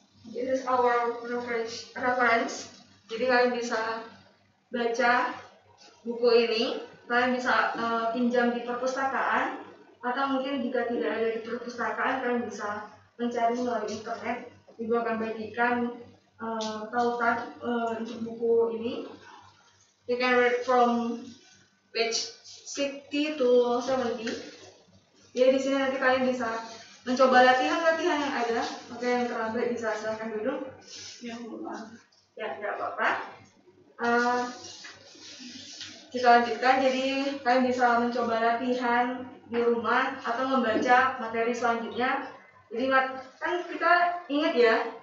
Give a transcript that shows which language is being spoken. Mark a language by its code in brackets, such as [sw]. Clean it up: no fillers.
[en] This is our reference. [id] Jadi kalian bisa baca buku ini, kalian bisa pinjam di perpustakaan, atau mungkin jika tidak ada di perpustakaan, kalian bisa mencari melalui internet. Ibu akan bagikan tautan untuk buku ini. [en] You can read from page 60 to 70. [id] Jadi di sini nanti kalian bisa mencoba latihan-latihan yang ada. Oke, yang terlambat bisa silakan duduk. Ya, tidak apa-apa. Kita lanjutkan. Jadi kalian bisa mencoba latihan di rumah atau membaca materi selanjutnya. Jadi kan kita ingat ya,